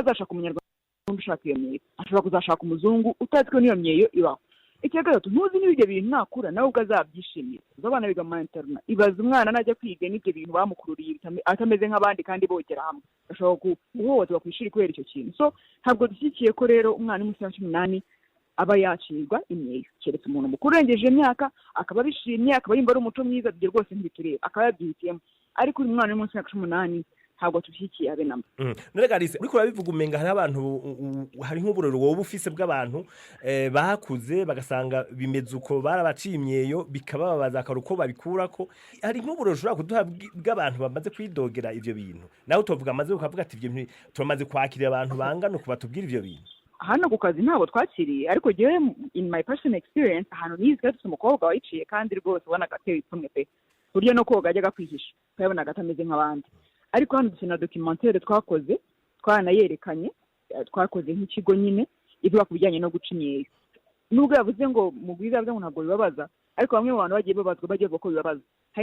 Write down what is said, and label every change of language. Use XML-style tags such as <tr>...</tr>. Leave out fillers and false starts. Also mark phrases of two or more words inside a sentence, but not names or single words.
<rw>azashaka umunyarwanda ushaka iyo myeyo ashobora kuzashaka umuzungu utazi ko n'iyo myeyo ibaho icya gatatu ntuzi niba ibyo bintu nakura nawe ubwo azabyishimira abana biga mu interna ibaza umwana najya kwiga n'ibyo bintu bamukururiye atameze nk'abandi kandi bogera hamwe ashobora guhohoterwa ku ishuri kubera icyo kintu so ntabwo dushyigikiye ko rero umwana w'umunsi wa 18 aba yacirwa imyeyo keretse umuntu mukuru urengeje imyaka akaba bishimye akaba yumva ari umuco mwiza ibyo rwose ntibitureba akaba yabyihitiyemo ariko uyu mwana w'umunsi wa 18 ntabwo tushyigikiye habe namba</rw> <rn>none garise uriko urabivuga umenga hari abantu hari nk'uburero wowe ufise bw'abantu bakuze bagasanga bimeze uko barabaciye imyeyo bikababaza akaro uko babikurako hari nk'uburero ushobora kuduha bw'abantu bamaze kwidogera ivyo bintu nawe utovuga amaze ukavuga ati ivyo turamaze kwakira abantu bangana kuba tubwira ivyo bintu</rn> <rw>hano ku kazi ntabwo twakiriye ariko jewe</rw> <en>in my personal experience</en> <rw>ahantu nize gatse umukobwa wayiciye kandi rwose ubona gateye ipfunwe pe buryo no koga ajyaga kwihisha ukabona gatameze nk'abandi ariko hano dufite na documentaire twakoze twanayerekanye twakoze nk'ikigo nyine ivuga ku bijyanye no guca imyeyo nubwo yavuze ngo mugwiza yavuze ngo ntabwo bibabaza ariko bamwe mu bantu bagiye babazwa bagiye bavuga ko bibabaza hari</rw>